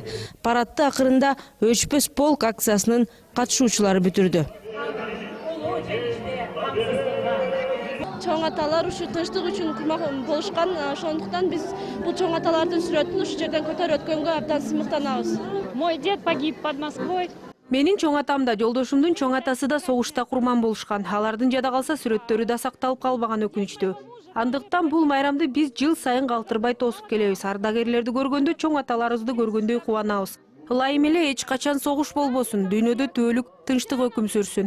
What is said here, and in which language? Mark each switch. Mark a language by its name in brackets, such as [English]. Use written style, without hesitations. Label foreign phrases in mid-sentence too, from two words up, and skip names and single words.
[Kyrgyz] Парадты акырында Өчпөс полк акциясынын катышуучулары бүтүрдү. Чоң аталар ушу тынчтык үчүн курмак болушкан, ошондуктан биз бул чоң аталардын сүрөтүн ушу жерден көтөрүп өткөнгө абдан сыймыктанабыз. [Russian] Мой дед погиб под Москвой. [Kyrgyz] Менин чоң атам да, жолдошумдун чоң атасы да согушта курман болушкан. Алардын жада калса сүрөттөрү да сакталып калбаган өкүнүчтүү. Андыктан бул майрамды биз жыл сайын калтырбай тосуп келебиз. Ардагерлерди көргөндө чоң аталарыбызды көргөндөй кубанабыз. Ылайым эле эч качан согуш болбосун, дүйнөдө түбөлүк тынчтык өкүм сүрсүн.